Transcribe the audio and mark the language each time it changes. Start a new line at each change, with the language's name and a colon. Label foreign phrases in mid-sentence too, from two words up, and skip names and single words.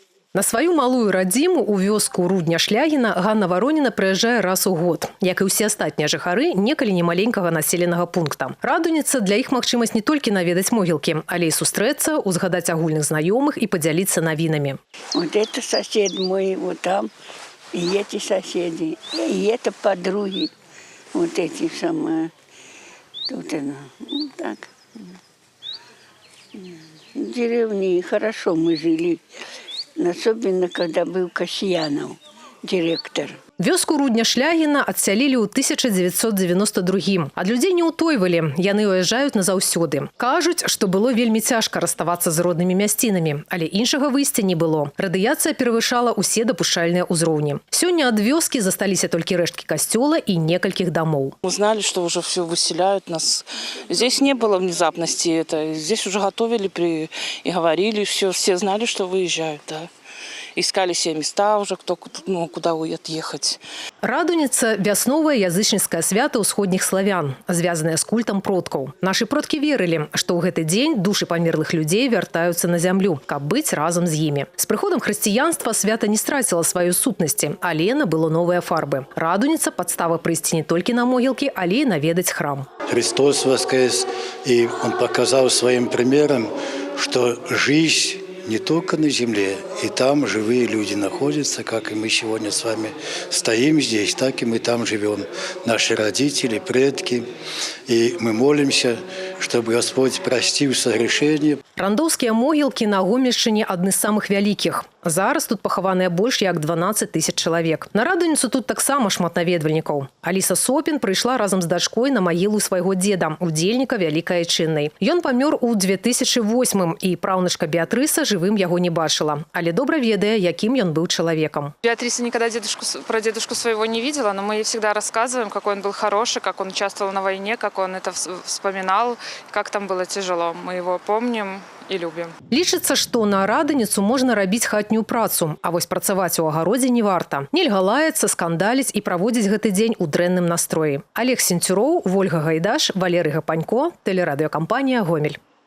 Belarusian: На сваю малую радзіму у вёску Рудня-Шлягіна Ганна Вароніна прыязджае раз у год. Як і ўсе астатнія жыхары некалі немаленькага населенага пункта. Радуніца для іх магчымасць не толькі наведаць могілкі, але і сустрэцца, узгадаць агульных знаёмых і подзяліцца навінамі.
Russian: Вот это сосед мой, вот там, и эти соседи, и это подруги, вот эти самые. Тут это, ну, так. В деревне хорошо мы жили. Особенно, когда был Касьянов, директор.
Belarusian: Вёску Рудня-Шлягіна адсялілі ў 1992. Ад людзей не ўтойвалі, яны уязджаюць назаўсёды. Кажуць, што было вельмі цяжка расставацца з роднымі мясцінамі, але іншага выйсця не было. Радыяцыя перавышала ўсе дапушчальныя ўзроўні. Сёння ад вёскі засталіся толькі рэшткі касцёла і некалькіх домов.
Russian: Мы знали, что уже все выселяют нас. Здесь не было внезапности. Здесь уже готовили и говорили, все знали, что выезжают, да. Искали себе места уже, кто куда отъехать.
Belarusian: Радуніца – вясновае язычніцкае свята ўсходніх славян, звязанае з культам продкаў. Нашы продкі верылі, што ў гэты дзень душы памерлых людзей вяртаюцца на зямлю, каб быць разам з імі. З прыходам хрысціянства свята не страціла сваёй сутнасці, але набыло новыя фарбы. Радуніца – падстава прыйсці не толькі на могілкі, але і наведаць храм.
Russian: Христос воскрес, и Он показал своим примером, что жизнь не только на земле, и там живые люди находятся, как и мы сегодня с вами стоим здесь, так и мы там живем. Наши родители, предки. И мы молимся, чтобы Господь простил согрешения.
Belarusian: Рандоўскія могілкі на Гомельшчыне адны з самых вялікіх. Зараз тут пахаваныя больш як 12 000 чалавек. На Радуніцу тут таксама шмат наведвальнікаў. Аліса Сопін прыйшла разам з дачкой на магілу свайго деда, удзельніка Вялікай Айчыннай. Ён памёр у 2008 і праўнучка Беатрыса жывым яго не бачыла. Але добра ведае, якім ён
Russian: был человеком. Беатриса никогда про дедушку своего не видела, но мы ей всегда рассказываем, какой он был хороший, как он участвовал на войне, как он это вспоминал, как там было тяжело. Мы его помним и любим.
Belarusian: Лічыцца, што на Радуніцу можна рабіць хатнюю працу, а вось працаваць у агародзе не варта. Нельга лаяцца, скандаліць і праводзіць гэты дзень у дрэнным настроі. Олег Сенцюроў, Вольга Гайдаш, Валерый Гапанько, тэлерадыёкампанія «Гомель».